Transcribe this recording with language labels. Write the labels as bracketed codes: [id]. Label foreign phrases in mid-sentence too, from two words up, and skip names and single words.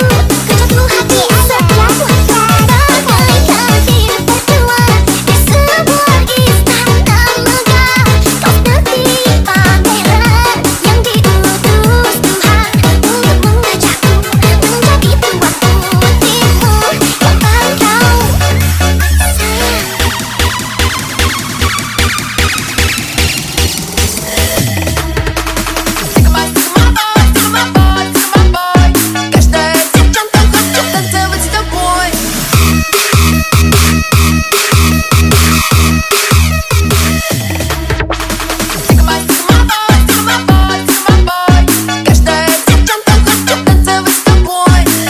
[id] Ku jatuh hati setiap waktu berkali-kali hidup berdua di sebuah istana megah. Kau seperti pangeran yang diutus Tuhan untuk mengajakku menjadi tuan putihmu yang paling kau sayang. [ru] Каждая девчонка хочет танцевать с тобой. Каждая девчонка хочет танцевать с тобой.